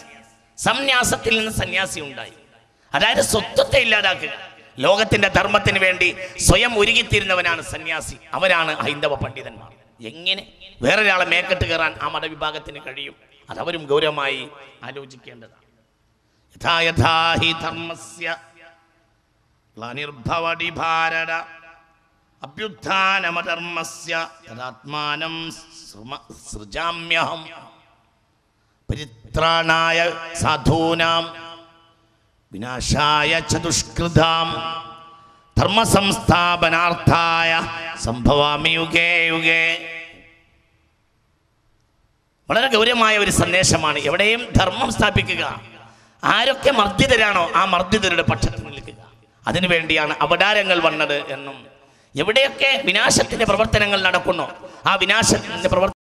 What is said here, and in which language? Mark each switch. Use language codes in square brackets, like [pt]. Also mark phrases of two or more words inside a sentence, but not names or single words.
[ml] സന്യാസത്തിൽ നിന്ന് സന്യാസി ഉണ്ടായി. അതായത് സ്വത്വത്തെ ഇല്ലാതാക്കുക. ലോകത്തിന്റെ ധർമ്മത്തിന് വേണ്ടി സ്വയം ഒരുങ്ങിത്തീരുന്നവനാണ് സന്യാസി. അവരാണ് ഹൈന്ദവ പണ്ഡിതന്മാർ. എങ്ങനെ വേറൊരാളെ മേക്കെട്ട് കയറാൻ ആ മതവിഭാഗത്തിന് കഴിയും? അതവരും ഗൗരവമായി ആലോചിക്കേണ്ടതാണ്. [sa] യഥാ യഥാ ഹി ധർമ്മസ്യ ഗ്ലാനിർഭവതി ഭാരത അഭ്യുത്ഥാനമധർമ്മസ്യ തദാത്മാനം സൃജാമ്യഹം പരിത്രാണായ സാധൂനാം വിനാശായ ചതുഷ്കൃതാം ധർമ്മസംസ്ഥാപനാർത്ഥായ സംഭവാമി യുഗേ യുഗേ. [ml] വളരെ ഗൗരവമായ ഒരു സന്ദേശമാണ്. എവിടെയും ധർമ്മം സ്ഥാപിക്കുക. ആരൊക്കെ മർദ്ദിതരാണോ ആ മർദ്ദിതരുടെ പക്ഷത്ത് നിൽക്കുക. അതിനുവേണ്ടിയാണ് അവതാരങ്ങൾ വന്നത് എന്നും എവിടെയൊക്കെ വിനാശത്തിന്റെ പ്രവർത്തനങ്ങൾ നടക്കുന്നു ആ വിനാശത്തിന്റെ